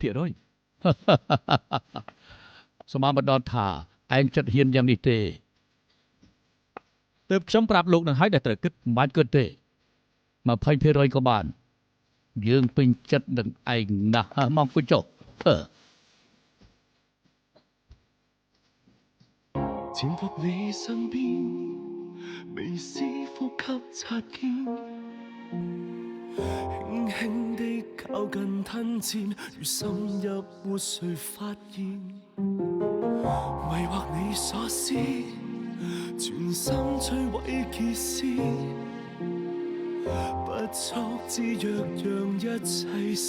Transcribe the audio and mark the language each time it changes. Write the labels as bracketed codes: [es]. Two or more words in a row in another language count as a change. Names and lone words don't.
[km] សមាបណ្ដថាឯងចិត្តហ៊ានយ៉ាងនេះទេ ទើបខ្ញុំប្រាប់លោកនឹងហើយដែលត្រូវគិត មិនបាច់គិតទេ 20% ក៏បានយើងពេញចិត្តនឹងឯងណាស់មកអង្គុយចុះ [zh] 潛伏你身邊，微絲呼吸擦肩，輕輕地靠近吞戰，如深入活誰發現，迷惑你所思，全心摧毀結絲，不速之約讓一切成。